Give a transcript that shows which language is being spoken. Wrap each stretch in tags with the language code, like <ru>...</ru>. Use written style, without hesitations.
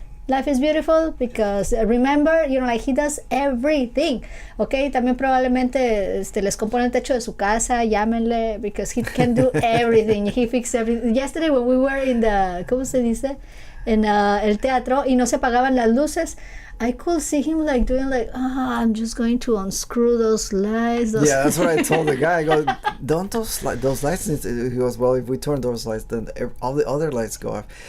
<en>Life is beautiful because remember, like he does everything.</en> <es>Okay, también probablemente les compone el techo de su casa, llámenle,</es> <en>because he can do everything. He fixed everything. Yesterday when we were in the,</en> <es>¿cómo se dice? En el teatro y no se apagaban las luces,</es> <en>I could see him like doing like, I'm just going to unscrew those lights. Yeah, that's what I told the guy. I go, don't those lights need to, he goes, well, if we turn those lights, then all the other lights go off.</en>